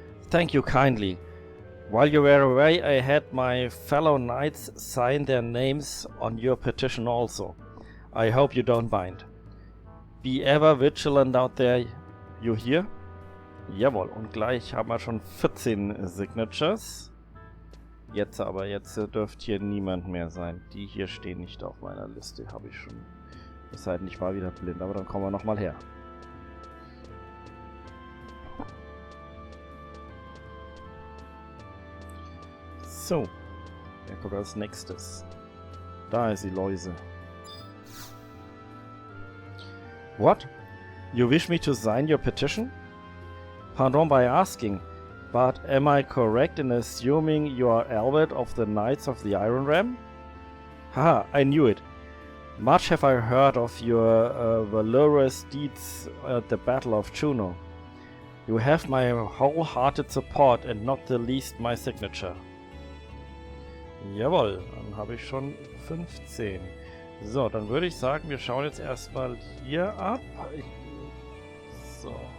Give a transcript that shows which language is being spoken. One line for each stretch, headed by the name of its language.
English: Thank you kindly. While you were away, I had my fellow knights sign their names on your petition also. I hope you don't mind. Be ever vigilant out there, you hear?
German: Jawohl, und gleich haben wir schon 14 Signatures. Jetzt dürfte hier niemand mehr sein. Die hier stehen nicht auf meiner Liste, habe ich schon. Es sei denn, ich war wieder blind, aber dann kommen wir nochmal her. So, wer kommt als nächstes? Da ist die Läuse.
English: What? You wish me to sign your petition? Pardon by asking, but am I correct in assuming you are Alwyb of the Knights of the Iron Ram? Haha, I knew it. Much have I heard of your valorous deeds at the Battle of Juno. You have my wholehearted support and not the least my signature.
German: Jawohl, dann habe ich schon 15. So, dann würde ich sagen, wir schauen jetzt erstmal hier ab. So.